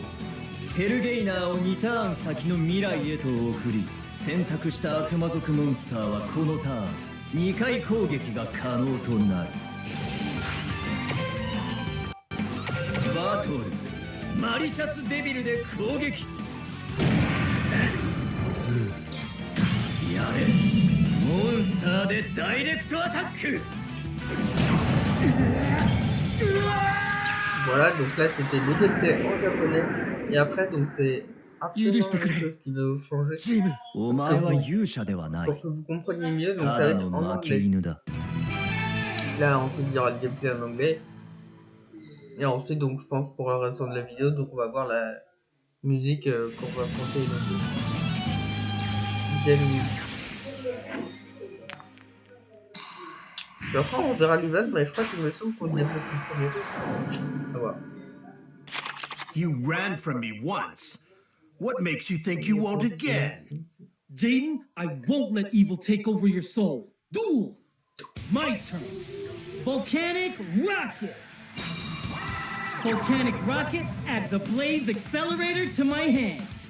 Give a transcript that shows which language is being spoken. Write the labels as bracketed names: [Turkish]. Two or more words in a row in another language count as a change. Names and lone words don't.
[Japanese] ヘルゲイナーを2ターン先の未来へと送り、選択した悪魔族モンスターはこのターン2回攻撃が可能となる。バトルマリシャスデビルで攻撃。やれモンスターでダイレクトアタック。 [French] Voilà, donc là c'était le gameplay en japonais. Et après, donc c'est absolument quelque chose qui va changer. Pour que vous compreniez mieux, donc ça va être en anglais. Là, on peut dire le gameplay en anglais. Et ensuite, donc je pense pour le restant de la vidéo, donc on va voir la musique qu'on va affronter. Après, on verra l'event, mais je crois qu'il me semble qu'on y a beaucoup de premier tour. À voir. [English] You ran from me once. What makes you think you won't again? Jaden, I won't let evil take over your soul. Duel! My turn. Volcanic Rocket! Volcanic Rocket adds a Blaze Accelerator to my hand.